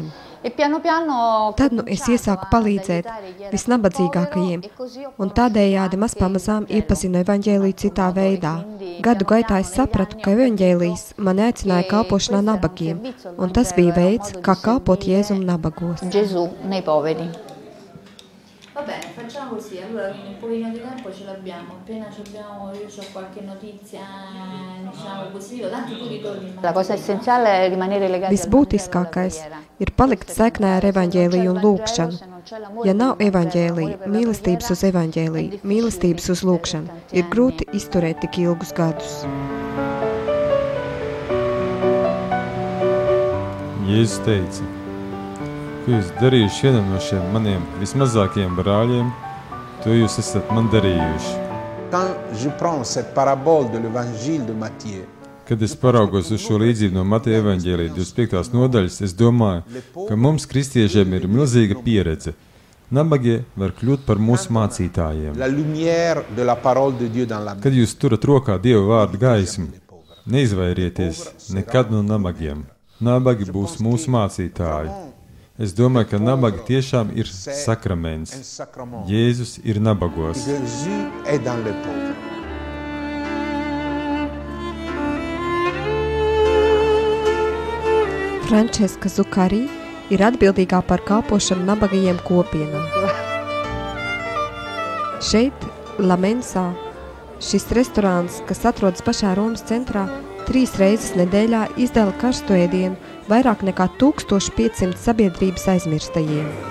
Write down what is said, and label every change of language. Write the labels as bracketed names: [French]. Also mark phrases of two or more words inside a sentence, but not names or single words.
[Latvian] Tad es iesāku palīdzēt visnabadzīgākajiem, un tādējādi pamazām iepazinu evaņģēliju citā veidā. Gadu gaitā es sapratu, ka evaņģēlijs mani aicināja kalpošanā nabagiem, un tas bija veids, kā kalpot Jēzum nabagos. [Italian] Va bene, facciamo così, allora un pochino di tempo ce l'abbiamo, appena io ho qualche notizia, diciamo così, tanto tu ritorni. La cosa essenziale è rimanere legati. [Latvian] Visbūtiskākais ir palikt saiknē ar evaņģēliju un lūgšanu. Ja nav evaņģēlija, mīlestības uz evaņģēliju, mīlestības uz lūgšanu, ir grūti izturēt tik ilgus gadus. Jēzus teica: ko jūs darījuši vienam no šiem maniem vismazākajiem brāļiem, to jūs esat man darījuši. [French] Quand je prends cette parabole de l'évangile de Matthieu, [Latvian] Kad es paraugos uz šo līdzību no Mateja evaņģēlija 25. nodaļas, es domāju, ka mums, kristiešiem, ir milzīga pieredze. Nabagie var kļūt par mūsu mācītājiem. [French] la lumière de la parole de Dieu dans la main. [Latvian] Kad jūs turat rokā Dieva vārdu gaismu, neizvairieties nekad no nabagiem. Nabagi būs mūsu mācītāji. Es domāju, ka nabagi tiešām ir sakraments. [French] Un sacrement. [Latvian] Jēzus ir nabagos. [French] Jésus est dans les pauvres. [Latvian] Frančeska Zukarī ir atbildīgā par kalpošanu nabagajiem kopienām. Šeit, Lamensā, šis restorāns, kas atrodas pašā Romas centrā, 3 reizes nedēļā izdala karstu ēdienu vairāk nekā 1500 sabiedrības aizmirstajiem.